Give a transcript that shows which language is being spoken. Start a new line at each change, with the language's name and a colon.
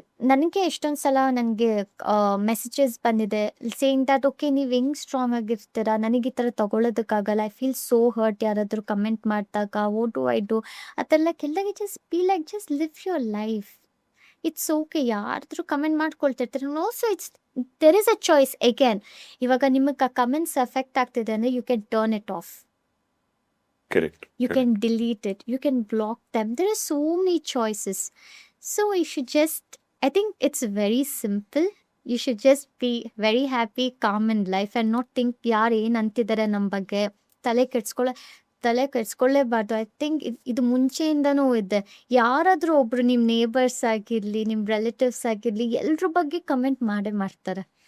Kannada: ನನಗೆ ಎಷ್ಟೊಂದು ಸಲ ನನಗೆ ಮೆಸೇಜಸ್ ಬಂದಿದೆ ಸೇಯಿಂಗ್ ದಟ್ ಓಕೆ ನೀವು ಹೆಂಗೆ ಸ್ಟ್ರಾಂಗ್ ಆಗಿರ್ತೀರಾ, ನನಗೆ ಈ ಥರ ತೊಗೊಳೋದಕ್ಕಾಗಲ್ಲ,
English: I feel so hurt
Kannada: ಯಾರಾದರೂ ಕಮೆಂಟ್ ಮಾಡಿದಾಗ,
English: what do I do
Kannada: ಆ ಥರ ಎಲ್ಲ ಕೆಲ್ದಾಗೆ.
English: Just be like just live your life. It's okay.
Kannada: ಯಾರಾದರೂ comment ಮಾಡ್ಕೊಳ್ತಿರ್ತಾರೆ.
English: Also it's there is a choice again.
Kannada: ಇವಾಗ ನಿಮಗೆ ಆ ಕಮೆಂಟ್ಸ್ ಎಫೆಕ್ಟ್ ಆಗ್ತಿದೆ ಅಂದರೆ
English: You can turn it off. Correct You can delete it. You can block them. There are so many choices. So you should just, I think it's very simple. You should just be very happy, calm in life and not think
Kannada: ಯಾರು ಏನು ಅಂತಿದ್ದಾರೆ ನಮ್ಮ ಬಗ್ಗೆ ತಲೆ ಕೆಡ್ಸ್ಕೊಳ್ಳೇಬಾರ್ದು.
English: I think
Kannada: ಇದು ಮುಂಚೆಯಿಂದನೂ ಇದೆ. ಯಾರಾದರೂ ಒಬ್ರು ನಿಮ್ಮ ನೇಬರ್ಸ್ ಆಗಿರಲಿ, ನಿಮ್ಮ ರಿಲೇಟಿವ್ಸ್ ಆಗಿರಲಿ, ಎಲ್ರ ಬಗ್ಗೆ ಕಮೆಂಟ್ ಮಾಡೇ ಮಾಡ್ತಾರೆ.